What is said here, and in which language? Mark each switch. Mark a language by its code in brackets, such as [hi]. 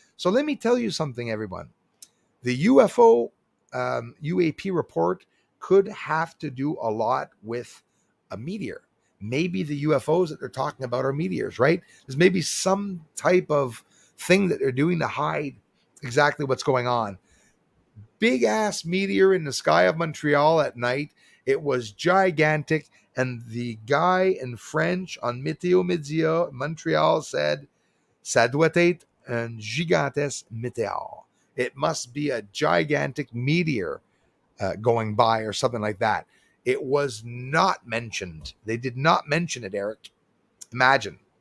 [en] So let me tell you something, everyone. The UFO UAP report could have to do a lot with a meteor. Maybe the UFOs that they're talking about are meteors, right? There's maybe some type of thing that they're doing to hide exactly what's going on. Big ass meteor in the sky of Montreal at night. It was gigantic. And the guy in French on Météo Montreal said, [fr] Ça doit être un gigantesque météore. [en] It must be a gigantic meteor going by or something like that. It was not mentioned. They did not mention it, Eric. Imagine.